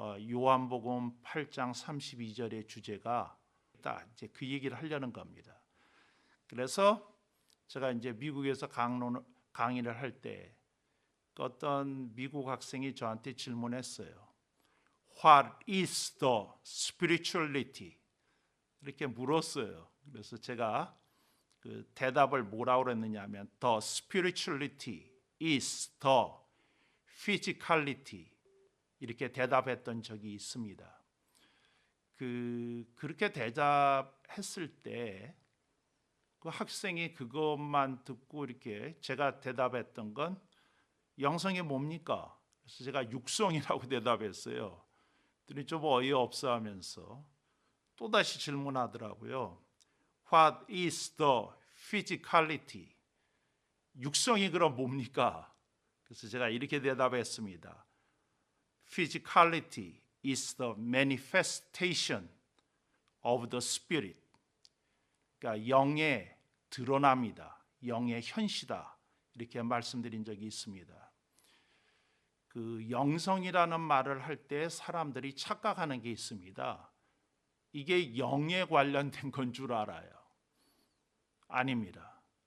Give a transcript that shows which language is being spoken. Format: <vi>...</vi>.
<ko>요한복음 8장 32절의 주제가 딱 이제 그 얘기를 하려는 겁니다. 그래서 제가 이제 미국에서 강의를 할 때 어떤 미국 학생이 저한테 질문했어요.</ko> <en>What is the spirituality?</en> <ko>이렇게 물었어요. 그래서 제가 그 대답을 뭐라고 그랬느냐면</ko> <en>The spirituality is the physicality</en> <ko>이렇게 대답했던 적이 있습니다. 그렇게 대답했을 때 그 학생이 그것만 듣고 이렇게 제가 대답했던 건 영성이 뭡니까? 그래서 제가 육성이라고 대답했어요. 그랬더니 좀 어이없어 하면서 또다시 질문하더라고요.</ko> <en>What is the physicality?</en> <ko>육성이 그럼 뭡니까? 그래서 제가 이렇게 대답했습니다.</ko> <en>Physicality is the manifestation of the Spirit.</en> <ko>그러니까 영의 드러남이다. 영의 현시다. 이렇게 말씀드린 적이 있습니다. 그 영성이라는 말을 할 때 사람들이 착각하는 게 있습니다. 이게 영에 관련된 건 줄 알아요. 아닙니다.</ko>